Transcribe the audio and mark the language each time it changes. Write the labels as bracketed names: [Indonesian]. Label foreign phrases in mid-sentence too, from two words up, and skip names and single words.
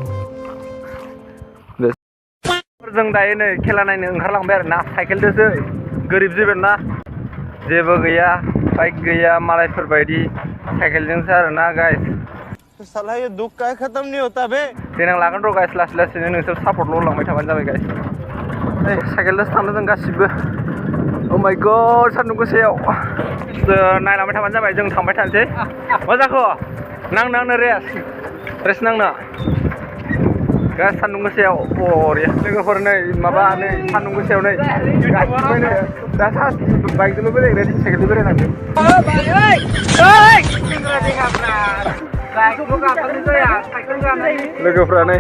[Bodo] जों दायो नै खेला नायनो ओंखारलांबाय आरोना साइकेलजोंसो गोरिब जिबन ना जेबो गैया बाइक गैया मालायफोर बायदि साइकेलजोंसो आरोना गाइस [Hindi] साला ये दुख का खत्म नहीं होता बे [Bodo] देनां लागोन र' गाइस लासै लासैनो नोंसोर सापर्टल' होलांबाय थाबानो जाबाय गाइस नै साइकेलजोंसो थांदों जों गासिबो [English] oh my god [Bodo] सान्दुं गोसायाव नायलांबाय थाबानो जाबाय जों थांबाय थानोसै मा जाखो नांनो रेस नांनो गाइस सान्दुं गोसायाव बरिया लोगोफोर नै माबा नै सान्दुं गोसायाव नै गासिबो नै दा बाइकजोंल' बेरायग्रा साइकेलजों बेरायनांगौ लोगोफ्रा नै